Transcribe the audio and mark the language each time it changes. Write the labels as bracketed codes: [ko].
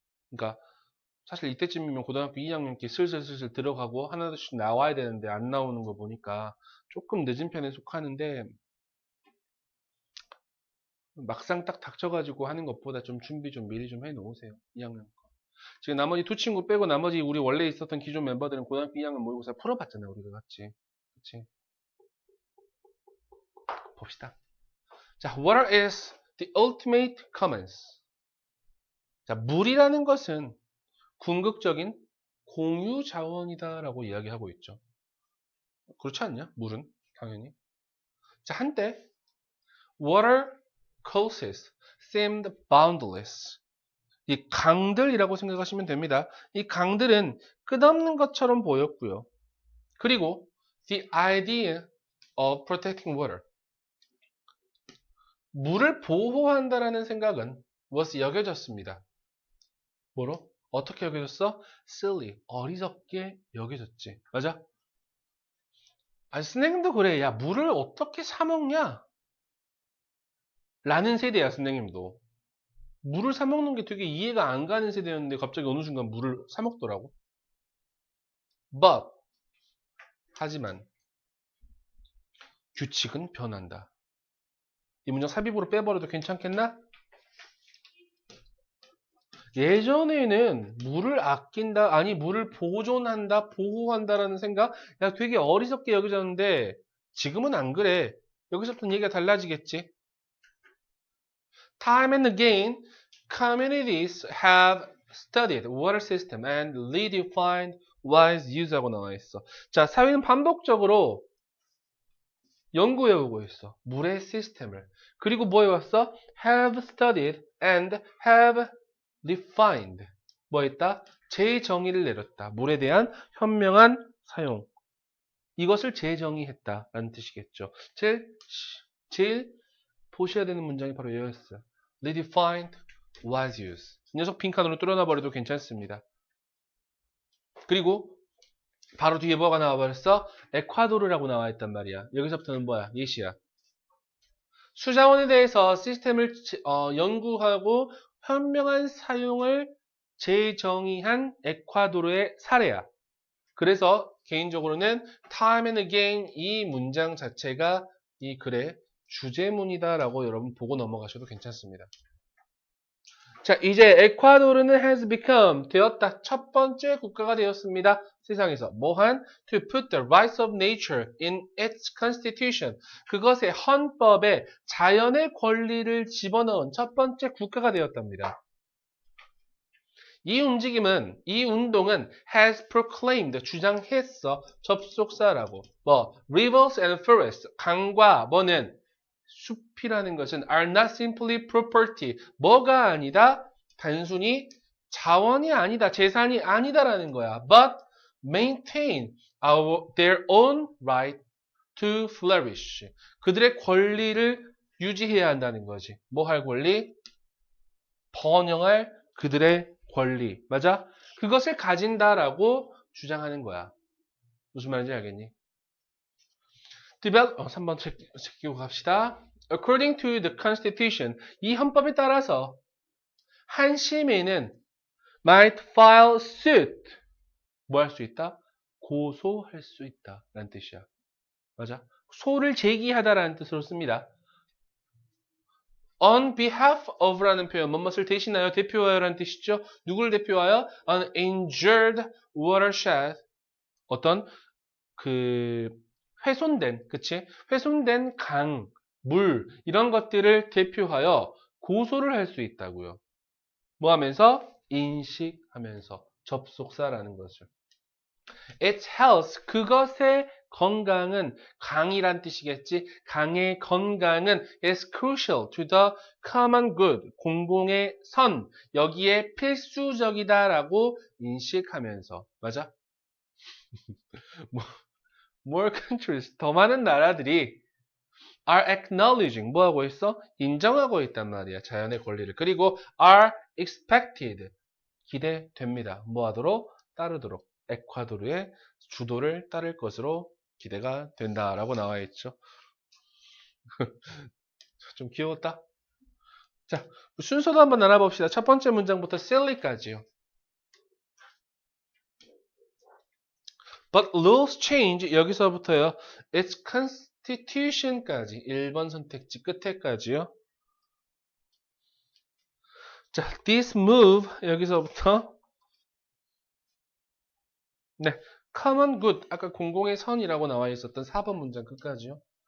[ko] 그러니까 사실 이때쯤이면 고등학교 2학년기 슬슬 들어가고 하나씩 나와야 되는데 안 나오는 거 보니까 조금 늦은 편에 속하는데 막상 딱 닥쳐가지고 하는 것보다 좀 준비 좀 미리 좀 해놓으세요. 2학년 거. 지금 나머지 두 친구 빼고 나머지 우리 원래 있었던 기존 멤버들은 고등학교 2학년 모의고사 풀어봤잖아요. 우리가 같이. 그치? 봅시다. [en] 자, water is the ultimate commons. [ko] 자, 물이라는 것은 궁극적인 공유 자원이다라고 이야기하고 있죠. 그렇지 않냐? 물은 당연히. 자, 한때 [en] water courses seemed boundless. [ko] 이 강들이라고 생각하시면 됩니다. 이 강들은 끝없는 것처럼 보였고요. 그리고 [en] the idea of protecting water. [ko] 물을 보호한다라는 생각은 [en] was [ko] 여겨졌습니다. 뭐로? 어떻게 여겨졌어? [en] silly, [ko] 어리석게 여겨졌지. 맞아? 아니, 선생님도 그래. 야, 물을 어떻게 사 먹냐? 라는 세대야, 선생님도. 물을 사 먹는 게 되게 이해가 안 가는 세대였는데 갑자기 어느 순간 물을 사 먹더라고. [en] But [ko] 하지만 규칙은 변한다. 이 문장 삽입으로 빼버려도 괜찮겠나? 예전에는 물을 아낀다, 아니 물을 보존한다, 보호한다라는 생각, 야 되게 어리석게 여겨졌는데 지금은 안 그래. 여기서부터 얘기가 달라지겠지. [en] Time and again, communities have studied water system and redefined wise use [ko] 하고 나와 있어. 자, 사회는 반복적으로 연구해오고 있어. 물의 시스템을. 그리고 뭐 해왔어? [en] have studied and have defined. [ko] 뭐 했다? 재정의를 내렸다. 물에 대한 현명한 사용. 이것을 재정의했다. 라는 뜻이겠죠. 제일 보셔야 되는 문장이 바로 이거였어. [en] redefined wise use. [ko] 이 녀석 빈칸으로 뚫어놔버려도 괜찮습니다. 그리고 바로 뒤에 뭐가 나와버렸어? 에콰도르라고 나와있단 말이야. 여기서부터는 뭐야? 예시야. 수자원에 대해서 시스템을 연구하고 현명한 사용을 재정의한 에콰도르의 사례야. 그래서 개인적으로는 [en] time and again [ko] 이 문장 자체가 이 글의 주제문이다라고 여러분 보고 넘어가셔도 괜찮습니다. 자, 이제 에콰도르는 [en] has become [ko] 되었다. 첫 번째 국가가 되었습니다. 세상에서 뭐한? [en] To put the rights of nature in its constitution. [ko] 그것의 헌법에 자연의 권리를 집어넣은 첫 번째 국가가 되었답니다. 이 운동은 [en] has proclaimed, [ko] 주장했어. 접속사라고. [en] rivers and forests, [ko] 강과 뭐는 숲이라는 것은 [en] are not simply property. [ko] 뭐가 아니다? 단순히 자원이 아니다. 재산이 아니다라는 거야. [en] But maintain their own right to flourish. [ko] 그들의 권리를 유지해야 한다는 거지. 뭐 할 권리? 번영할 그들의 권리. 맞아? 그것을 가진다라고 주장하는 거야. 무슨 말인지 알겠니? 3번 제끼고 갑시다. [en] According to the Constitution, [ko] 이 헌법에 따라서 한 시민은 [en] might file suit. [ko] 뭐 할 수 있다? 고소할 수 있다. 라는 뜻이야. 맞아? 소를 제기하다라는 뜻으로 씁니다. [en] On behalf of [ko] 라는 표현, 무엇을 대신하여 대표하여라는 뜻이죠. 누구를 대표하여? [en] An injured watershed. [ko] 어떤 훼손된, 그치? 훼손된 강, 물, 이런 것들을 대표하여 고소를 할 수 있다고요. 뭐 하면서? 인식하면서. 접속사라는 것을. [en] Its health, [ko] 그것의 건강은, 강이란 뜻이겠지? 강의 건강은 [en] is crucial to the common good, [ko] 공공의 선, 여기에 필수적이다라고 인식하면서. 맞아? [en] More countries, [ko] 더 많은 나라들이 [en] are acknowledging, [ko] 뭐 하고 있어? 인정하고 있단 말이야. 자연의 권리를. 그리고 [en] are expected, [ko] 기대됩니다. 뭐 하도록? 따르도록. 에콰도르의 주도를 따를 것으로 기대가 된다라고 나와 있죠. 좀 귀여웠다. 자, 순서도 한번 알아봅시다. 첫 번째 문장부터 silly까지요. [en] But rules change, [ko] 여기서부터요. [en] Its constitution [ko] 까지 1번 선택지 끝에까지요. 자, [en] this move [ko] 여기서부터 네, [en] common good [ko] 아까 공공의 선이라고 나와 있었던 4번 문장 끝까지요.